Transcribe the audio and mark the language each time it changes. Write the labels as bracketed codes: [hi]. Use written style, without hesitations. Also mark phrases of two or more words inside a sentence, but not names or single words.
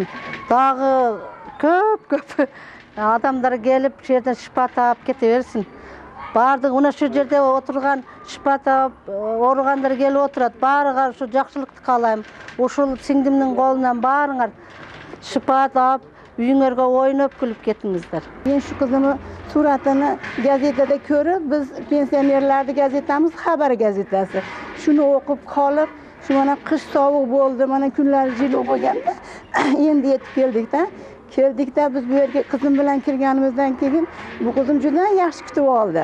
[ky] Дагы көп адамдар келип, ушул жерден шипа таап кете берсин. Бардык мына ушул жерде отурган шипа таап ооругандар келип отурат. Баарыга ушу жакшылыкты каалайм. Ушул сиңдимдин колунан баарыңар шипа таап, үйүңөргө ойноп күлүп кетиңиздер. [uz] Men shu qizimni suratini gazetada ko'rib, biz pensionerlarni gazetamiz Xabar gazetasi. Shuni o'qib qolib, shu mana qish sovuq bo'ldi, mana kunlar jilo bo'lganda endi yetib keldik-da. Keldikda biz bu yerga qizim bilan kirganimizdan keyin bu qizim juda yaxshi kutib oldi.